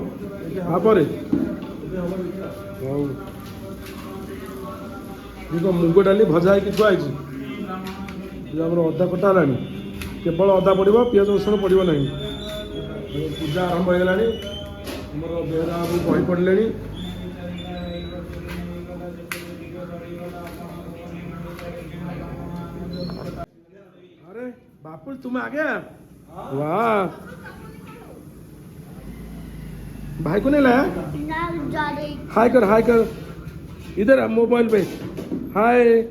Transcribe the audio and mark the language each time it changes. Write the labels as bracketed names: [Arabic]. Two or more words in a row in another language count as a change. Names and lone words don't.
[Odia] ତାପରେ ହଉ ଇଏ କ'ଣ ମୁଗ ଡାଲି ଭଜା ହେଇକି ଥୁଆ ହେଇଛି। ଆମର ଅଦା କଟା ହେଲାଣି, କେବଳ ଅଦା ପଡ଼ିବ, ପିଆଜ ରସୁଣ ପଡ଼ିବ ନାହିଁ। ପୂଜା ଆରମ୍ଭ ହେଇଗଲାଣି। ଆମର ବେହେରା ବାବୁ ବହି ପଡ଼ିଲେଣି। [Hindi] अरे बापू तुम आ गया? वाह, भाई को नहीं लाया? हाय कर, हाय कर, इधर मोबाइल पे हाय।